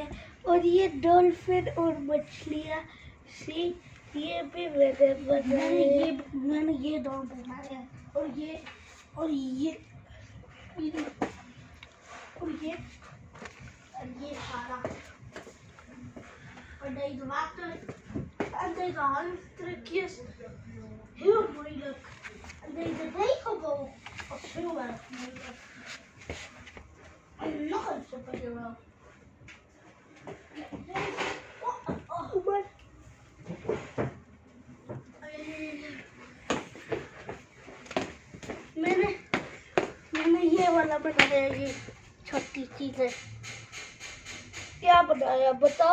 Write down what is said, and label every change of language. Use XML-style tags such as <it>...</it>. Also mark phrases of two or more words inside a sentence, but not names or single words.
<hi>और ये डॉल्फिन और मछलियाँ सी, ये भी मैंने बनाया। मैंने ये 2 बनाया, और ये और ये सारा।</hi> <nl>Und deze water en deze hamstertjes heel moeilijk. En deze regenboog was heel erg moeilijk. En nog een superhero.</nl> <hi>मैंने ये वाला बनाया, ये छोटी चीज है। क्या बनाया बताओ?</hi>